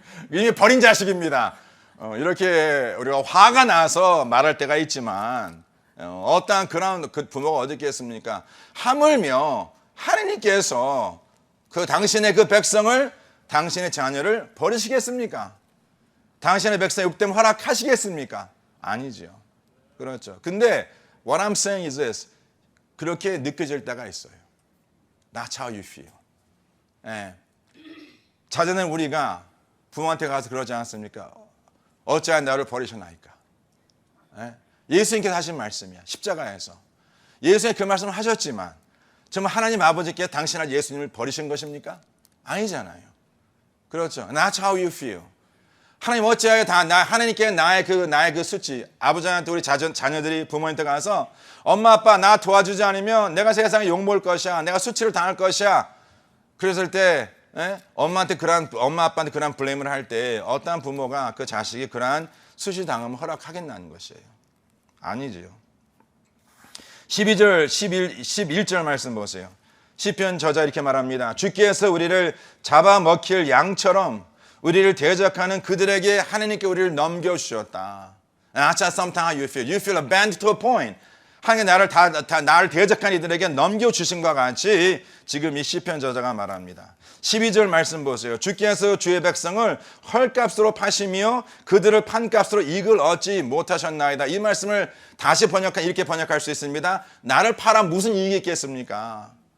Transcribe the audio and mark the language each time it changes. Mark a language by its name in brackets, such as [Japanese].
[Korean] 이미 버린 자식입니다. 이렇게 우리가 화가 나서 말할 때가 있지만 어떠한 그런 그 부모가 어디 있겠습니까? 하물며 하나님께서 그 당신의 그 백성을 당신의 자녀를 버리시겠습니까? 당신의 백성의 욕됨 허락하시겠습니까? 아니죠. 그렇죠. [English] 근데 what I'm saying is this. [Korean] 그렇게 느껴질 때가 있어요. [English] That's how you feel. [Korean] 자전은 우리가 부모한테 가서 그러지 않습니까? 어찌하여 나를 버리셨나이까? 예수님께서 하신 말씀이야. 십자가에서. 예수님 그 말씀을 하셨지만 정말 하나님 아버지께 당신 아들 예수님을 버리신 것입니까? 아니잖아요. 그렇죠. [English] That's how you feel. [Korean] 하나님 어찌하여 하나님께 나의 그 수치, 아버지한테 우리 자녀들이 부모한테 가서 엄마 아빠 나 도와주지 않으면 내가 세상에 욕먹을 것이야. 내가 수치를 당할 것이야. 그랬을 때 엄마 아빠한테 그런 블레임을 할 때 어떠한 부모가 그 자식이 그러한 수치 당함을 허락하겠냐는 것이에요. 아니지요. 12절, 11절 말씀 보세요. 시편 저자 이렇게 말합니다. 주께서 우리를 잡아먹힐 양처럼 우리를 대적하는 그들에게 하나님께 우리를 넘겨주셨다. [English] That's sometimes how you feel. You feel abandoned to a point. [Korean] 하나님 나를 대적한 이들에게 넘겨주신 것 같이 지금 이 시편 저자가 말합니다. 12절 말씀 보세요. 주께서 주의 백성을 헐값으로 파시며 그들을 판값으로 이익을 얻지 못하셨나이다. 이 말씀을 다시 이렇게 번역할 수 있습니다. 나를 팔아 무슨 이익이 있겠습니까?